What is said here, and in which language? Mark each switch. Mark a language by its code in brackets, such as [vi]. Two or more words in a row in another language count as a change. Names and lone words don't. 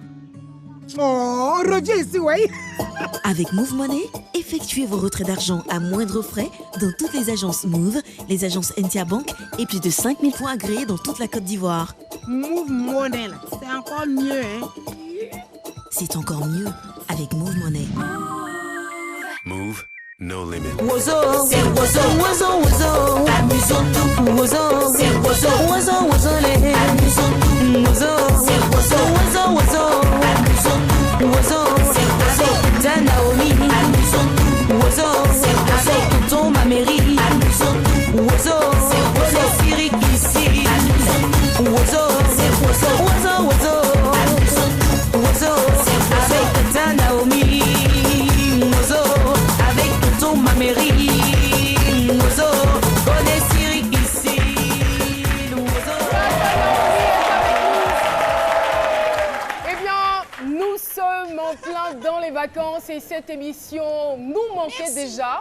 [fr] Oh, on revient ici, oui. Avec Move Money, effectuez vos retraits d'argent à moindre frais dans toutes les agences Move, les agences NCA Bank et plus de 5000 points agréés dans toute la Côte d'Ivoire. Move Money, c'est encore mieux, hein. C'est encore mieux avec Move Money. Move. [en] No limit. [fr] Wozo, c'est wozo, wozo, wozo. Amusons-nous. Wozo, c'est wozo, wozo, wozo, les. Amusons-nous. Wozo, c'est wozo, wozo, wozo. Amusons-nous. Wozo, c'est wozo. Naomi. Amusons-nous. Wozo, c'est wozo. Tonton Mameri. Amusons-nous. Wozo, c'est wozo. Siri Kissi. Amusons-nous. Wozo, c'est wozo, wozo, wozo. Amusons-nous. Wozo, c'est wozo. Naomi. Wozo. Ma mairie, Wozo, connais Siri ici, Eh bien, nous sommes en plein dans les vacances et cette émission nous manquait déjà.